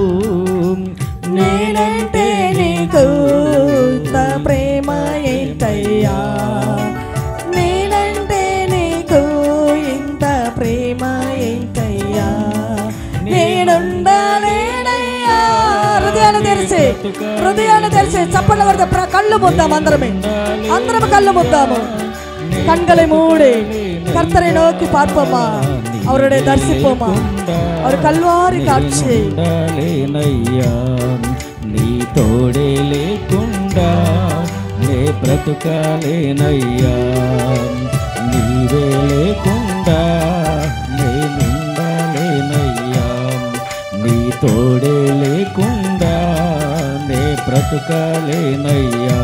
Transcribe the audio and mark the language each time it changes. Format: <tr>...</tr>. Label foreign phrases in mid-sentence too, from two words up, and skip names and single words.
<te>నేనంటే నీకు ఇంత ప్రేమ ఏంటయ్యా, నేనంటే నీకు ఇంత ప్రేమ ఏంటయ్యా, నేనుండాలేనయ్యా. హృదయాన్ని తెరిచి చప్పట్లు కొడితే కళ్ళు ముద్దాము. అందరం కళ్ళు ముద్దాము.</te> <ta>கண்களை மூடி கர்த்தரை நோக்கி பார்ப்போமா, அவருடைய தரிசிப்போமா. அவர் கல்வாரி காட்சி</ta> <te>నీ తోడే లేకుండా నే బ్రతుకాలేనయ్యా, నీవే లేకుండా నేనుండాలేనయ్యా. తోడే లేకుండా నే బ్రతుకలేనయ్యా.</te>